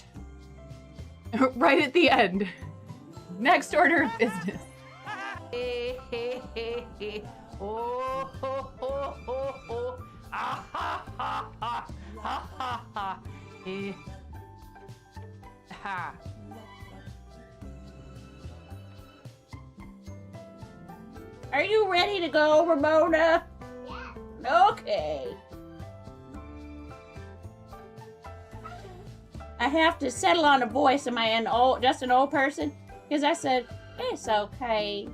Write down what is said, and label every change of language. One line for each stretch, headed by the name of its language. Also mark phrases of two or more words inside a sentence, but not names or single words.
English: Right at the end. Next order of business. Oh, ho, ho, ho, ho. Ah, ha, ha, ha, ha, ha, ha. Ha. Are you ready to go, Ramona? Yeah. Okay. I have to settle on a voice. Am I just an old person? Because I said, it's okay.